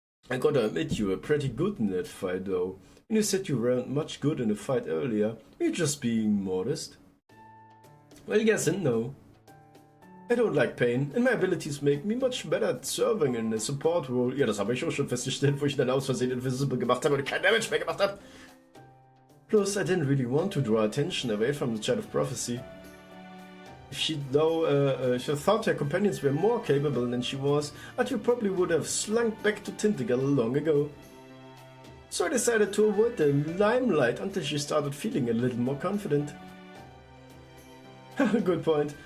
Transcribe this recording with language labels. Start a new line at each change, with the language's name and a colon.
English: I gotta admit you were pretty good in that fight though. When you said you weren't much good in the fight earlier, were you just being modest? Well, yes and no. I don't like pain, and my abilities make me much better at serving in a support role.
German: Ja, das habe ich auch schon festgestellt, wo ich dann aus Versehen Invisible gemacht habe und kein Damage mehr gemacht habe.
English: Plus, I didn't really want to draw attention away from the Child of Prophecy. If she thought her companions were more capable than she was, Attribution probably would have slunk back to Tintagel long ago. So I decided to avoid the limelight until she started feeling a little more confident. Good point.